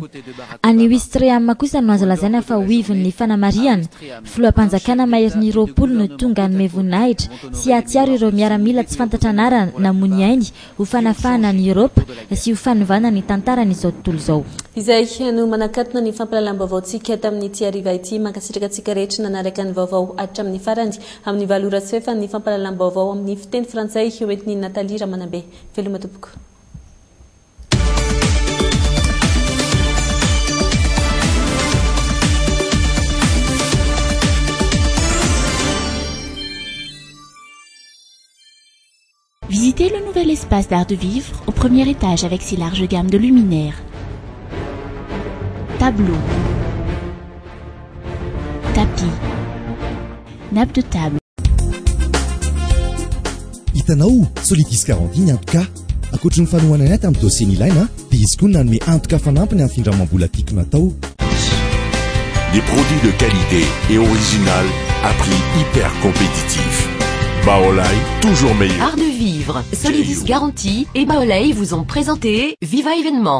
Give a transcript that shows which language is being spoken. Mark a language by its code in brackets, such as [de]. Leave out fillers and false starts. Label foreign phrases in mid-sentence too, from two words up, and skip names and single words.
[mg] Any Ouistreham kosa no azo lazaina fa hoivon'ny fanamariana filoham-panjakana maherin'ny 20 no tonga hanome voninahitra sy hatsiaro ireo miaramila tsy fantatra anarana namony ainy ho fanafahana ny Europa sy ho fanovana ny tantaran'izao tontolo izao. Izay no manakatona ny fampalalam-baovaontsika tamin'ity hariva ity mankasitraka antsika rehetra nanaraka ny vaovao hatramin'ny farany amin'ny valora sy fefa ny fampalalam-baovao amin'ny fiteny frantsay hoentin'ny Nathalie Ramanambe. Veloma tompoko. [fr] Visitez le nouvel espace d'art de vivre au premier étage avec si large gamme de luminaires, tableaux, tapis, nappe de table. [mg] Hitanao Solitis Garantie antoka ankoatra ny fanohanana ny tamin'ny dossier ilaina dia izy koa nanome antoka fanampiny amin'ny findramam-bola tiako natao. [fr] Des produits de qualité et original à prix hyper compétitif. Baolai, toujours meilleur. Art de vivre, Solidis Garantie et Baolai vous ont présenté Viva Événement.